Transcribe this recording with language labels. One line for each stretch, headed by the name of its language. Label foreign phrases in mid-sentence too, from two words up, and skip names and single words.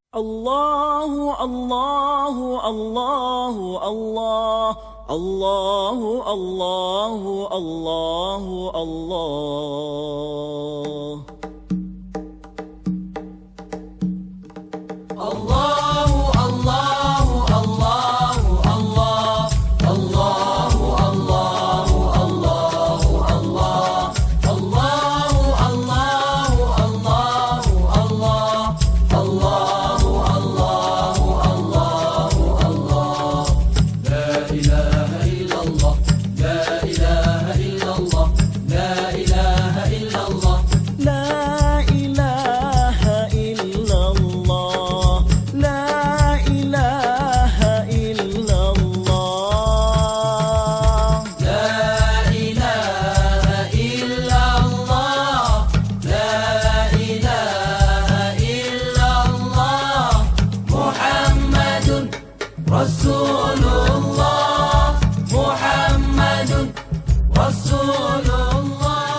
Arabic: الله الله الله الله الله الله الله الله الله الله الله الله الله الله الله الله الله الله الله الله الله الله الله الله لا إله إلا الله لا إله إلا الله لا إله إلا الله لا إله إلا الله لا إله إلا الله لا إله إلا الله لا إله إلا الله محمد رسول الله محمد رسول الله